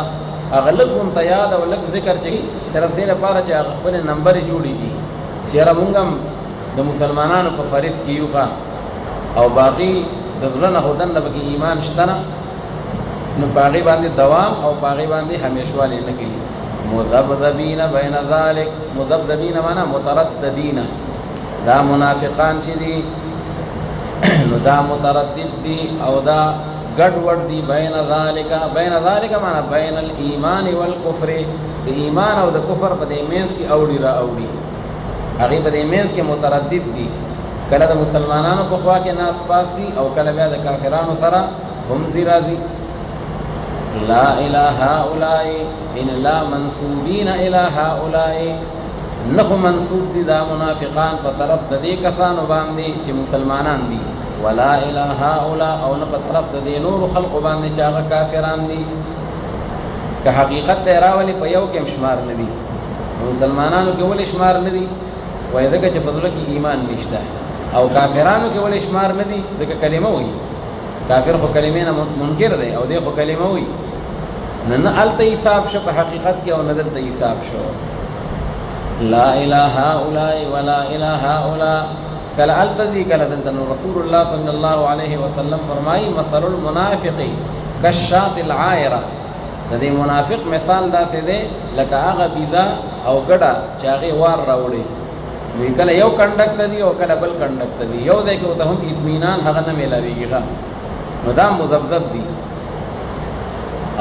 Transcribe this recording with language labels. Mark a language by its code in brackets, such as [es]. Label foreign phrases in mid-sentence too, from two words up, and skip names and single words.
[ps] هغه لږ غونته یاد او لږ ذکر چې صرف دې لپاره چې هغه خپلې نمبرې جوړې دي چې یاره مونږ هم د مسلمانانو په فریض کې یو او باقي د زړه نه خو دننه پکې ایمان شته نه، نو په هغې باندې دوام او په هغې باندې همیشوالې نه کوي. [ar] مذبذبین بین ذلک، مذبذبین معنا مترددین، [ps] دا منافقان چې دي نو دا متردد دي او دا ګډ وډ دي. [ar] بین ذالک، بین ذالک معنا بین الایمان والکفر، [ps] د ایمان او د کفر په دې منځ کې اوړي را اوړي، هغې په دې منځ کې متردد دي. کله د مسلمانانو په خوا کې ناس پاس دي او کله بیا د کافرانو سره هم ځي راځي. [ar] لا اله هؤلاء، ان لا منسوبین الی هؤلاء، [ps] نخو منصوب دي دا منافقان په طرف د دې کسانو باندې چې مسلمانان دي، [ar] ولا اله هؤلاء، [ps] او نه په طرف د دې نورو خلقو باندې چې هغه کافران دي. که حقیقت ته راولي په یو کې هم شمار نه دي، مسلمانانو کې ولې شمار نه دي؟ وایي ځکه چې په زړه کې ایمان نشته. او کافرانو کې ولې شمار نه دي؟ ځکه کلمه وایي، کافر خو کلمې نه منکر دی او دی خو کلمه وایي، نه هلته حساب شو په حقیقت کې او نه دلته حساب شو. [ar] لا اله هؤلاء ولا اله هؤلاء، [ps] کله هلته ځي کله دلته. نو [ar] رسول الله صلی الله علیه وسلم [ps] فرمایي [ar] مثل المنافق کالشاة العایره، [ps] د دې منافق مثال داسې دی لکه هغه بیزه او ګډه چې هغې وار راوړي، وی کله یو کنډک ته ځي او کله بل کنډک ته ځي، یو ځای کې ورته هم اطمینان هغه نه میلاوېږي، نو دا مذبذب دي.